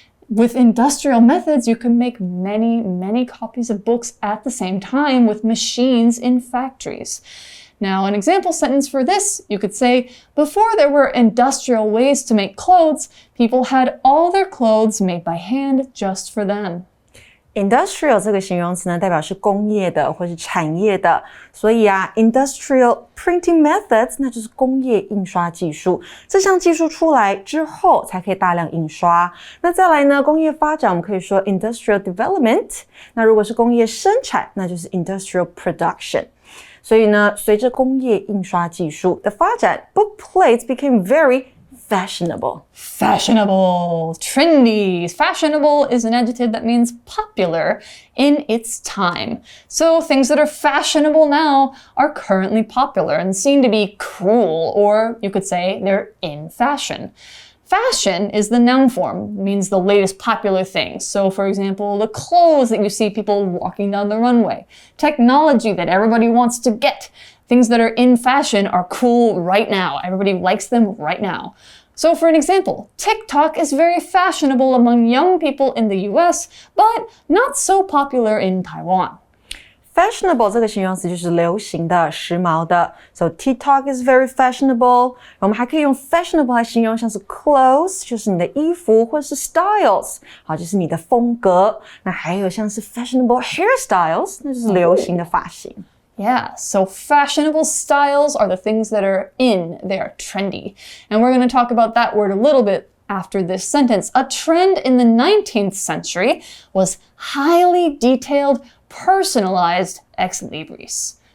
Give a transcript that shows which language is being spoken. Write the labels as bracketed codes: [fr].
[en] With industrial methods, you can make many, many copies of books at the same time with machines in factories. Now, an example sentence for this, you could say, before there were industrial ways to make clothes, people had all their clothes made by hand just for them. [zh] Industrial 这个形容词呢，代表是工业的或是产业的，所以 [en] industrial printing methods [zh] 那就是工业印刷技术。这项技术出来之后，才可以大量印刷。那再来呢，工业发展我们可以说 [en] industrial development。 [zh] 那如果是工业生产，那就是 [en] industrial production。 [zh] 所以呢，随着工业印刷技术的发展 ， [en] book plates became very fashionable. Fashionable, trendy. Fashionable is an adjective that means popular in its time. So things that are fashionable now are currently popular and seen to be cool, or you could say they're in fashion. Fashion is the noun form, means the latest popular thing. So for example, the clothes that you see people walking down the runway, technology that everybody wants to get, Things that are in fashion are cool right now. Everybody likes them right now. So for an example, TikTok is very fashionable among young people in the US, but not so popular in Taiwan. [zh] Fashionable 这个形容词就是流行的、时髦的。 [en] So TikTok is very fashionable. [zh] 我们还可以用 fashionable 来形容像是 clothes， 就是你的衣服，或是 styles， 好，就是你的风格。那还有像是 [en] fashionable hairstyles， [zh] 那就是流行的发型。 [en] Yeah, so fashionable styles are the things that are in, they are trendy. And we're going to talk about that word a little bit after this sentence. A trend in the 19th century was highly detailed, personalized ex libris.